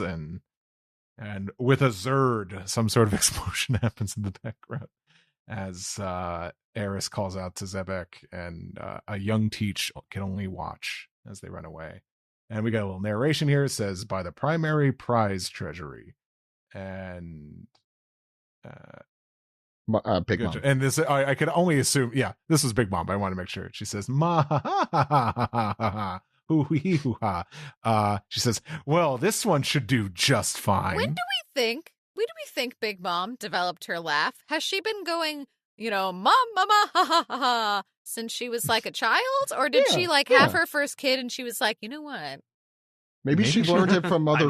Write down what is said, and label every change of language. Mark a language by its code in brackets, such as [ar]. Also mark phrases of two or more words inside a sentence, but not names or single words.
[en] And with a Zerd, some sort of explosion happens in the background as Eris calls out to Zebek, and a young Teach can only watch as they run away. And we got a little narration here. It says, by the primary prize treasury. And Big Mom. And this, I could only assume, this was Big Mom, but I want to make sure. She says, ma ha ha ha ha ha ha hoo hee hoo ha. She says, well, this one should do just fine. When do we think Big Mom developed her laugh? Has she been going, mom, mama, ha ha ha ha, since she was like a child? Or did she have her first kid and she was like, you know what? Maybe she learned it from Mother